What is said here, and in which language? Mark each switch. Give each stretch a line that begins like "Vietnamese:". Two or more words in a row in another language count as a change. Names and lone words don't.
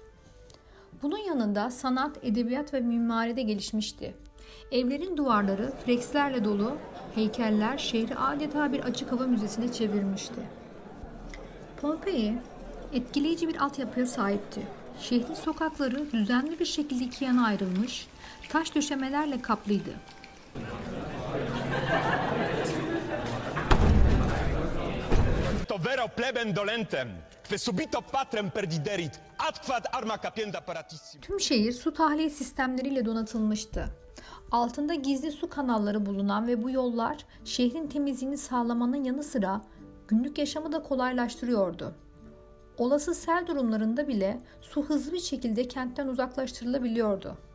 Turkish: Bunun yanında sanat, edebiyat ve mimari de gelişmişti. Evlerin duvarları frekslerle dolu, heykeller şehri adeta bir açık hava müzesine çevirmişti. Pompei etkileyici bir altyapıya sahipti. Şehrin sokakları düzenli bir şekilde iki yana ayrılmış, taş döşemelerle kaplıydı.
Latin: Vero plebem dolentem, que subito patrem perdiderit, adquat arma capienda paratissim.
Turkish: Tüm şehir su tahliye sistemleriyle donatılmıştı. Altında gizli su kanalları bulunan ve bu yollar şehrin temizliğini sağlamanın yanı sıra günlük yaşamı da kolaylaştırıyordu. Olası sel durumlarında bile su hızlı bir şekilde kentten uzaklaştırılabiliyordu.